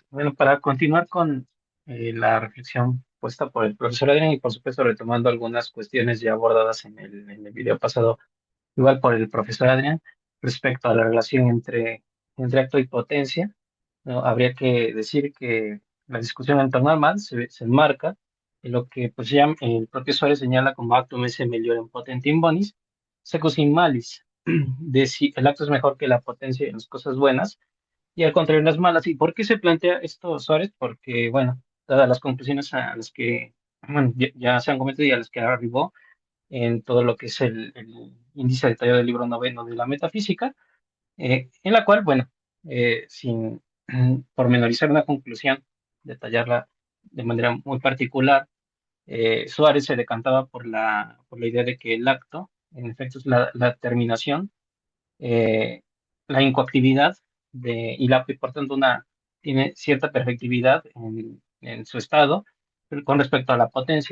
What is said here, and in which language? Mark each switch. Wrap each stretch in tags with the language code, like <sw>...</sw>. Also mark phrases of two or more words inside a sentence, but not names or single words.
<es>Bueno, para continuar con la reflexión puesta por el profesor Adrián y por supuesto retomando algunas cuestiones ya abordadas en el video pasado, igual por el profesor Adrián, respecto a la relación entre acto y potencia, ¿no? Habría que decir que la discusión en torno al mal se enmarca en lo que pues, ya el propio Suárez señala como</es> <la>actum esse meliorem potentiam bonis, secus in malis,</la> <es>de si el acto es mejor que la potencia en las cosas buenas y al contrario en las malas. ¿Y por qué se plantea esto, Suárez? Porque, bueno, dadas las conclusiones a las que, bueno, ya se han comentado y a las que arribó en todo lo que es el índice detallado del libro noveno de la metafísica, en la cual, bueno, sin pormenorizar una conclusión, detallarla de manera muy particular, Suárez se decantaba por la idea de que el acto, en efecto, es la terminación, eh, la incoactividad y por tanto tiene cierta perfectividad en su estado con respecto a la potencia.</es>